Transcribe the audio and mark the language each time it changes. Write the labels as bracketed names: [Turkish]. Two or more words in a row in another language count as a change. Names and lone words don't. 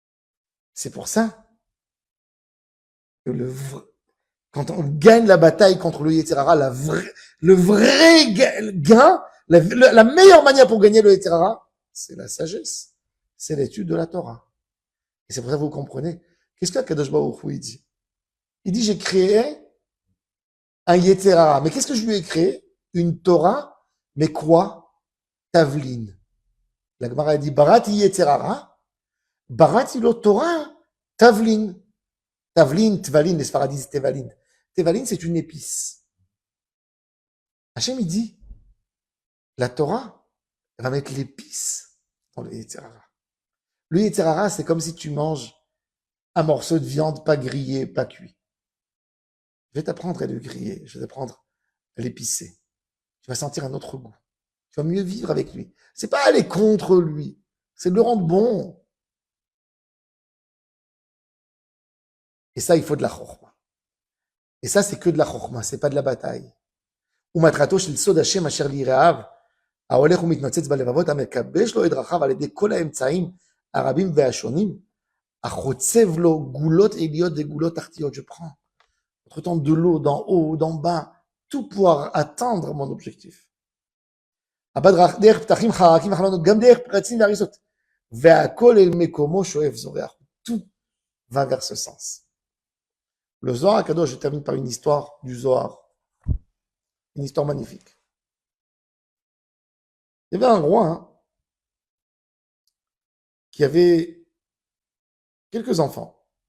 [French] C'est pour ça que Quand on gagne la bataille contre le [Hebrew] יצר הרע, [French] le vrai gain, la meilleure manière pour gagner le [Hebrew] יצר הרע, [French] c'est la sagesse. C'est l'étude de la Torah. Et c'est pour ça que vous comprenez. Qu'est-ce que [Hebrew] קדוש ברוך הוא, [French] il dit? Il dit, j'ai créé un [Hebrew] יצר הרע. [French] Mais qu'est-ce que je lui ai créé? Une Torah. Mais quoi? Tavlin. La Gemara dit, [Hebrew] בראתי יצר הרע בראתי לו תורה תבלין. תבלין תבלין, [French] les Sfaradis disent Tevalin. Tevalin, c'est une épice. Hachem, il dit, la Torah va mettre l'épice dans le [Hebrew] יצר הרע. [French] Le [Hebrew] יצר הרע, [French] c'est comme si tu manges un morceau de viande pas grillé, pas cuit. Je vais t'apprendre à le griller, je vais t'apprendre à l'épicer. Tu vas sentir un autre goût. Tu vas mieux vivre avec lui. C'est pas aller contre lui, c'est de le rendre bon. Et ça, il faut de la chorma. Et ça, c'est que de la chorma, c'est pas de la bataille. [Hebrew] ומטרתו של סוד השם אשר ליראיו, ההולך ומתנוצץ בלבבות, המקבש לו את דרכיו על ידי כל האמצעים הרבים והשונים, החוצב לו גולות עיליות וגולות תחתיות. [French] Je prends entre temps de l'eau, d'en haut, d'en bas, tout pour atteindre mon objectif. [Hebrew] דרך פתחים חרקים וחלונות, גם דרך פרצים והריסות. והכל אל מקומו שואף זורח. [French] Tout va vers ce sens. Le Zohar HaKadosh, je termine par une histoire du Zohar. Une histoire magnifique. Il y avait un roi qui avait quelques enfants.